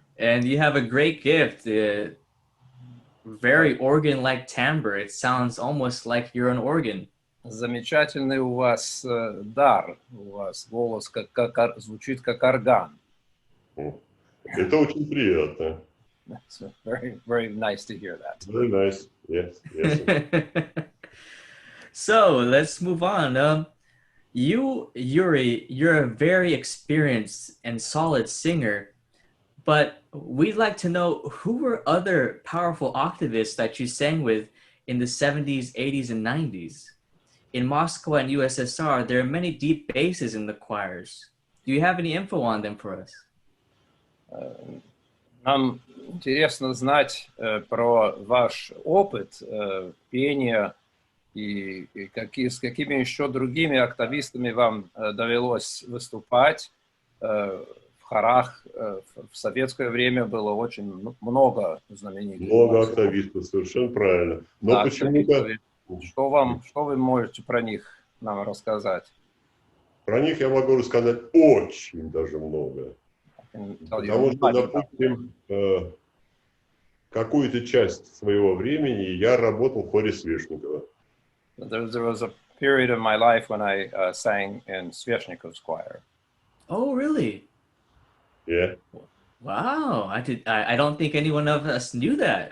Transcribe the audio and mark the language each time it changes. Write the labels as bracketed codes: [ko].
[en] And you have a great gift. Very organ-like timbre. It sounds almost like you're an organ. [ru] Замечательный у вас дар, у вас голос звучит как орган. Это очень приятно. [en] That's very, very nice to hear that. Very nice. Yes, yes. So let's move on. You, Yuri, you're a very experienced and solid singer, but we'd like to know who were other powerful octavists that you sang with in the 70s, 80s, and 90s. In Moscow and USSR, there are many deep basses in the choirs. Do you have any info on them for us? [ru] Нам интересно знать про ваш опыт пения и с какими еще другими октавистами вам довелось выступать. В хорах в советское время было очень много знаменитых. Много октавистов, совершенно правильно. Но Да, почему-то... Что вы можете про них нам рассказать? Про них я могу рассказать очень даже много. Потому что, допустим, какую-то часть своего времени я работал в хоре Свешникова. [en] There was a period of my life when I sang in Sveshnikov's choir. Oh, really? Yeah. Wow, I don't think anyone of us knew that.